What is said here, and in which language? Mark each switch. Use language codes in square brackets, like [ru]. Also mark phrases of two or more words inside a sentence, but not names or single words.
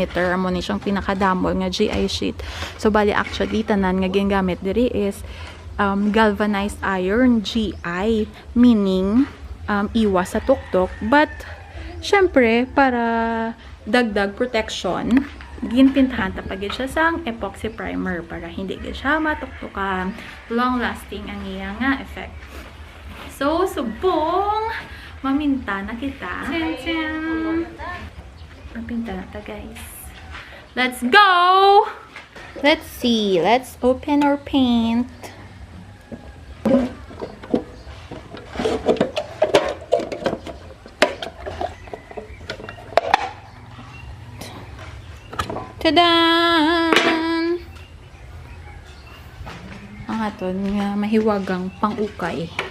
[hil] Amo ni siyang pinakadamol nga GI sheet. So, bali, actually, tanan nga ginagamit diri is [en] galvanized iron [hil] GI, meaning, iwas sa tuktok. But, syempre, para dagdag protection, ginpintahan tapagid siya sang [en] epoxy primer [hil] para hindi siya matuktukan. Long-lasting ang iya nga effect. So, subong, maminta na kita. Mapinta na ta, [en] guys. Let's go! Let's see. Let's open our paint. Tadan! [hil] Ang aton nga mahiwagang pang-ukay.